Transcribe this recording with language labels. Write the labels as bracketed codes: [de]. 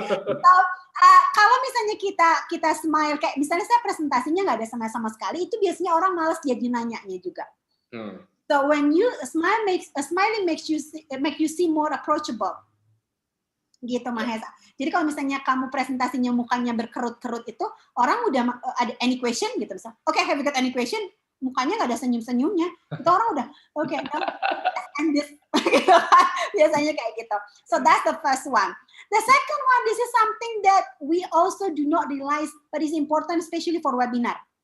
[id] So, kalau misalnya kita smile kayak misalnya saya presentasinya nggak ada sama sekali, itu biasanya orang malas jadi nanyanya juga. [en] So when you smiling makes you see more approachable. [id] Gitu Mahesa. Jadi kalau misalnya kamu presentasinya mukanya berkerut-kerut itu, orang udah ada any question gitu misalnya. [en] Okay, have you got any question? [id] Mukanya nggak ada senyum-senyumnya, itu orang udah oke, and this biasanya kayak gitu. [en] So that's the first one. The second one, this is something that we also do not realize, but is important especially for webinar.